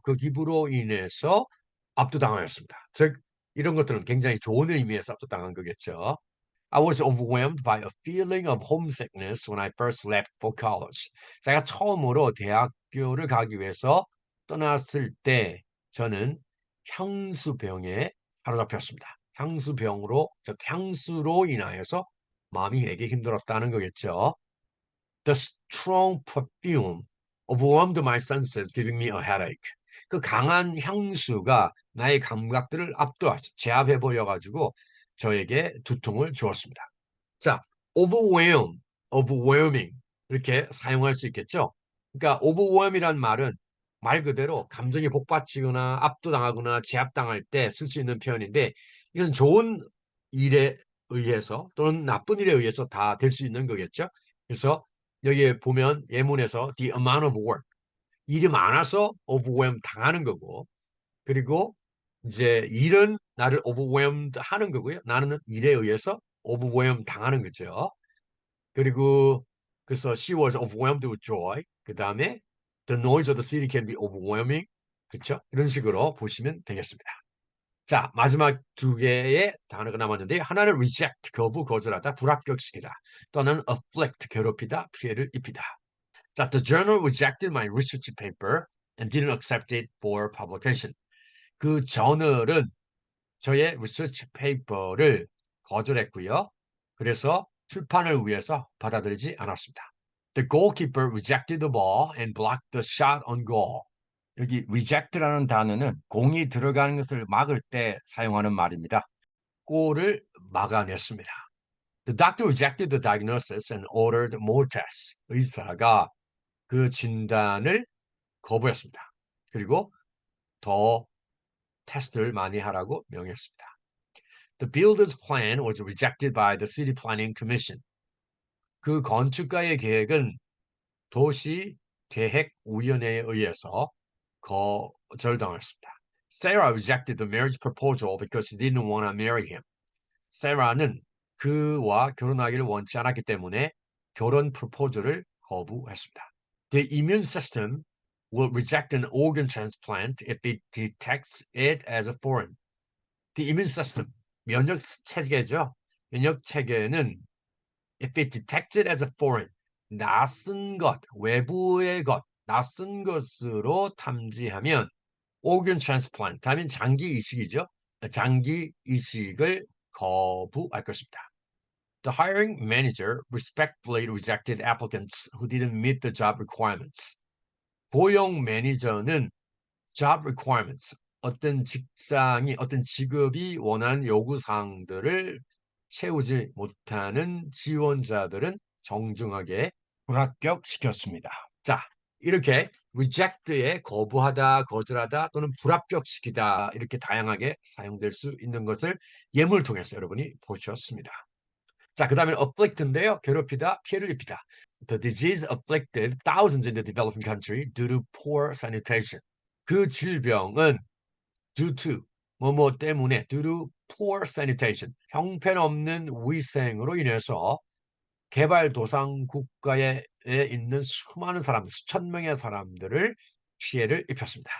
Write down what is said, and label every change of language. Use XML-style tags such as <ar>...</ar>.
<ko>그 기부로 인해서 압도당하였습니다. 즉 이런 것들은 굉장히 좋은 의미에서 압도당한 거겠죠.</ko> <en>I was overwhelmed by a feeling of homesickness when I first left for college.</en> <ko>제가 처음으로 대학교를 가기 위해서 떠났을 때 저는 향수병에 사로잡혔습니다. 향수병으로, 즉 향수로 인하여서 마음이 되게 힘들었다는 거겠죠.</ko> <en>The strong perfume overwhelmed my senses, giving me a headache.</en> <ko>그 강한 향수가 나의 감각들을 제압해버려 가지고 저에게 두통을 주었습니다. 자, overwhelming 이렇게 사용할 수 있겠죠. 그러니까 overwhelm이란 말은 말 그대로 감정이 복받치거나 압도당하거나 제압당할 때 쓸 수 있는 표현인데 이것은 좋은 일에 의해서 또는 나쁜 일에 의해서 다 될 수 있는 거겠죠. 그래서 여기에 보면 예문에서 the amount of work 일이 많아서 overwhelm 당하는 거고 그리고 이제 일은 나를 overwhelmed 하는 거고요. 나는 일에 의해서 overwhelm 당하는 거죠. 그리고 그래서</ko> <en>she was overwhelmed with joy.</en> <ko>그 다음에</ko> <en>the noise of the city can be overwhelming.</en> <ko>그렇죠? 이런 식으로 보시면 되겠습니다. 자, 마지막 두 개의 단어가 남았는데 하나는 reject, 거절하다, 불합격시키다. 또는 afflict, 괴롭히다, 피해를 입히다.</ko> <en>자, the journal rejected my research paper and didn't accept it for publication.</en> <ko>그 저널은 저의 리서치 페이퍼를 거절했고요. 그래서 출판을 위해서 받아들이지 않았습니다.</ko> <en>The goalkeeper rejected the ball and blocked the shot on goal.</en> <ko>여기 reject라는 단어는 공이 들어가는 것을 막을 때 사용하는 말입니다. 골을 막아냈습니다.</ko> <en>The doctor rejected the diagnosis and ordered more tests.</en> <ko>의사가 그 진단을 거부했습니다. 그리고 더 테스트를 많이 하라고 명했습니다.</ko> <en>The builder's plan was rejected by the City Planning Commission.</en> <ko>그 건축가의 계획은 도시 계획위원회에 의해서 거절당했습니다.</ko> <en>Sarah rejected the marriage proposal because she didn't want to marry him.</en> <ko>세라는 그와 결혼하기를 원치 않았기 때문에 결혼 프로포즈를 거부했습니다.</ko> <en>The immune system will reject an organ transplant if it detects it as a foreign. The immune system,</en> <ko>면역 체계죠. 면역 체계는</ko> <en>if it detects it as a foreign,</en> <ko>낯선 것, 외부의 것, 낯선 것으로 탐지하면</ko> <en>organ transplant,</en> <ko>하면 장기 이식이죠. 장기 이식을 거부할 것입니다.</ko> <en>The hiring manager respectfully rejected applicants who didn't meet the job requirements.</en> <ko>고용 매니저는 job requirements, 어떤 직업이 원하는 요구사항들을 채우지 못하는 지원자들은 정중하게 불합격시켰습니다. 자, 이렇게 reject에 거부하다, 거절하다 또는 불합격시키다 이렇게 다양하게 사용될 수 있는 것을 예문을 통해서 여러분이 보셨습니다. 자, 그 다음에 afflict인데요. 괴롭히다, 피해를 입히다.</ko> <en>The disease afflicted thousands in the developing country due to poor sanitation.</en> <ko>그 질병은 due to, 뭐뭐 때문에,</ko> <en>due to poor sanitation,</en> <ko>형편없는 위생으로 인해서 개발도상 국가에 있는 수많은 사람들, 수천 명의 사람들을 피해를 입혔습니다.</ko>